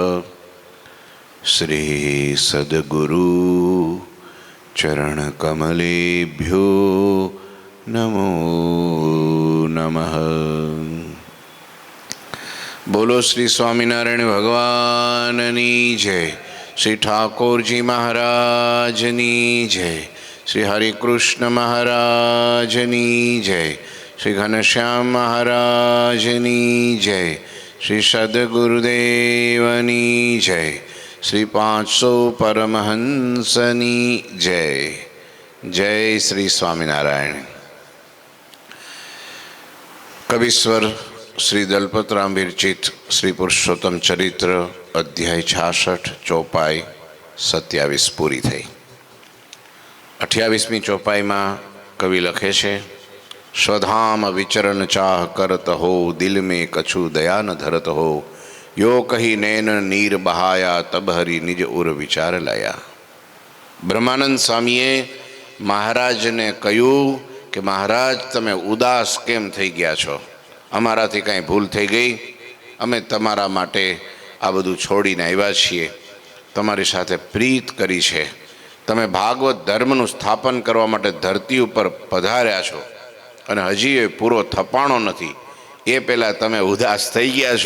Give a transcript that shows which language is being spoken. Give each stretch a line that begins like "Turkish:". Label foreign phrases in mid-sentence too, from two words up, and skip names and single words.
Sanskrit: श्री सद्गुरु चरण कमलेभ्यो नमो नमः।
Gujarati: બોલો શ્રી સ્વામીનારાયણ ભગવાનની જય। શ્રી ઠાકુર જી મહારાજની જય। શ્રી હરિ કૃષ્ણ મહારાજની જય। શ્રી ઘનશ્યામ મહારાજની જય। શ્રી સદ્ગુરુદેવની જય। શ્રી 500 પરમહંસની જય। જય શ્રી સ્વામીનારાયણ। કવિશ્વર શ્રી દલપતરામ વિરચિત શ્રી પુરુષોત્તમ ચરિત્ર અધ્યાય 66 ચોપાઈ 27 પૂરી થઈ। 28મી ચોપાઈમાં કવિ લખે છે,
Braj: स्वधाम विचरण चाह करत हो, दिल में कछु दया न धरत हो, यो कही नैन नीर बहाया, तब हरि निज उर विचार लाया।
Gujarati: બ્રહ્માનંદ સ્વામીએ મહારાજ ને કહ્યું કે મહારાજ તમે ઉદાસ કેમ થઈ ગયા છો? અમારાથી કાંઈ ભૂલ થઈ ગઈ? અમે તમારા માટે આ બધું છોડીને આવ્યા છીએ, તમારી સાથે પ્રીત કરી છે, તમે ભાગવત ધર્મનું સ્થાપન કરવા માટે ધરતી ઉપર પધાર્યા છો અને હજી એ પૂરો થપાણો નથી, એ પહેલાં તમે ઉદાસ થઈ ગયા છો?